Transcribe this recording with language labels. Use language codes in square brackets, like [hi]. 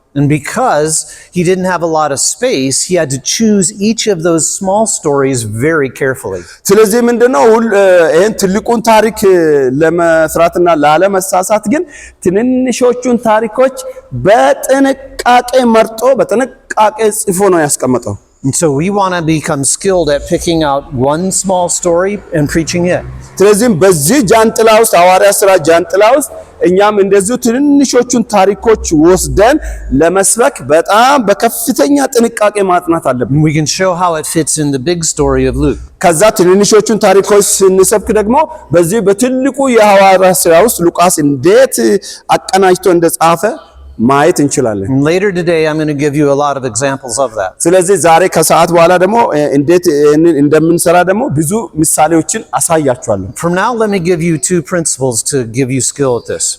[en] And because he didn't have a lot of space, he had to choose each of those small stories very carefully. [am] ስለዚህ ምንድነው ይሄን ትልቁን ታሪክ ለመስራትና ላለመሳሳት ግን ትንንሾቹን ታሪኮች በጥንቃቄ መርጦ በጥንቃቄ ጽፎ ነው ያስቀመጠው። [en] And so we want to become skilled at picking out one small story and preaching it. [am] ስለዚህም በዚህ ጃንጥላ ውስጥ ሐዋርያ ሥራ ጃንጥላ ውስጥ እኛም እንደዚሁ ትንንሾቹን ታሪኮች ወስደን ለመስበክ በጣም በከፍተኛ ጥንቃቄ ማጥናት አለብን። [en] We can show how it fits in the big story of Luke. [am] ከዛ ትንንሾቹን ታሪኮች ስንሰብክ ደግሞ በዚህ በትልቁ የሐዋርያ ሥራ ውስጥ ሉቃስ እንዴት አቀናጅቶ እንደጻፈ ማየት እንችላለን። [en] Later today I'm going to give you a lot of examples of that. [am] ስለዚህ ዛሬ ከሰዓት በኋላ ደግሞ እንዴት እንደምንሰራ ደግሞ ብዙ ምሳሌዎችን አሳያችኋለሁ። [en] From now let me give you two principles to give you skill at this.